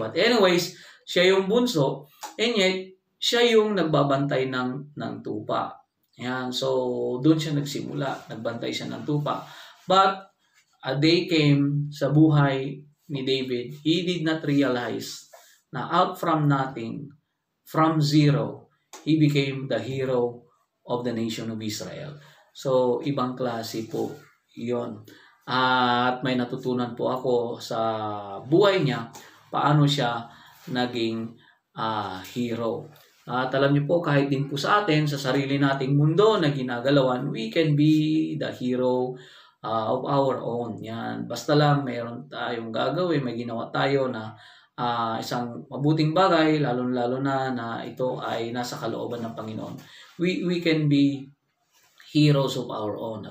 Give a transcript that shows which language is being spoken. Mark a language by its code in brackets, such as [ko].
[en] But anyways, [tl] siya yung bunso, [en] and yet [tl] siya yung nagbabantay ng tupa. Yan. So doon siya nagsimula, nagbantay siya ng tupa. [en] But a day came [tl] sa buhay ni David, [en] he did not realize na out from nothing, from zero, he became the hero of the nation of Israel. [tl] So, ibang klase po yon. At may natutunan po ako sa buhay niya, paano siya naging hero. At alam niyo po, kahit din po sa atin, sa sarili nating mundo na ginagalawan, [en] we can be the hero of our own. [tl] Yan. Basta lang mayroon tayong gagawin, may ginawa tayo na isang mabuting bagay, lalo-lalo na ito ay nasa kalooban ng Panginoon. [en] We can be heroes of our own.